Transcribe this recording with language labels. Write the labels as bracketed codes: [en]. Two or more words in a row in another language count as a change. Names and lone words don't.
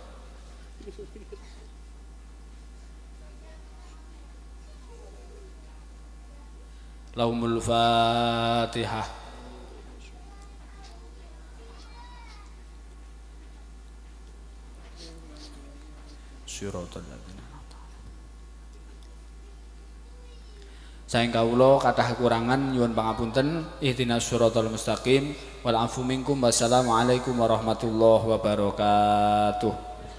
[ar] لهم الفاتحة. [jv] Saeng kawula kathah kekurangan nyuwun pangapunten. [ar] اهدنا الصراط المستقيم والعفو منكم. والسلام عليكم ورحمة الله وبركاته.